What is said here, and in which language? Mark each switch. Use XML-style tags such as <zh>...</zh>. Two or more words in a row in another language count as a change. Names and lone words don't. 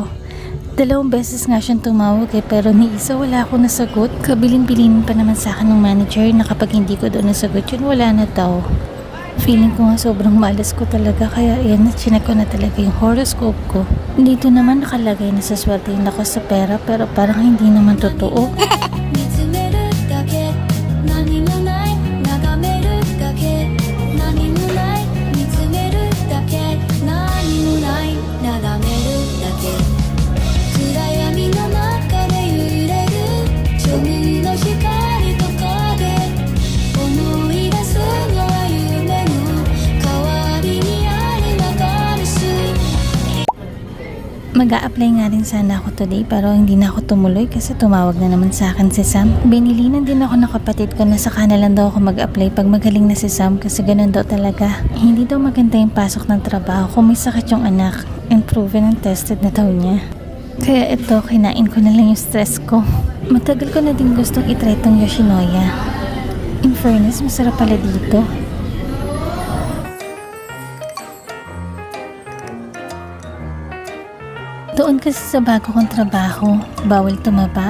<tl>2 beses nga siyang tumawag pero ni isa wala akong nasagot. Kabilin-bilin pa naman sa akin ng manager na kapag hindi ko doon nasagot yun, wala na daw. Feeling ko nga sobrang malas ko talaga kaya yan, chinek ko na talaga yung horoscope ko. Dito naman nakalagay na saswertein ako sa pera pero parang hindi naman totoo.</tl> <ja>見つめるだけ何もない眺めるだけ何もない見つめるだけ何もない眺めるだけ暗闇の中で揺れる庶民の光と影思い出すのは夢の代わりにある流れす</ja> <tl>Mag-a-apply nga rin sana ako today pero hindi na ako tumuloy kasi tumawag na naman sa akin si Sam. Binilinan din ako ng kapatid ko na saka na lang daw ako mag-apply pag magaling na si Sam kasi ganun daw talaga. Hindi daw maganda yung pasok ng trabaho kung may sakit yung anak and</tl> <en>proven and tested</en> <tl>na daw niya. Kaya ito, kinain ko na lang yung stress ko. Matagal ko na din gustong itry tong Yoshinoya.</tl> <en>In fairness,</en> <tl>masarap pala dito. Doon kasi sa bago kong trabaho, bawal tumaba.</tl>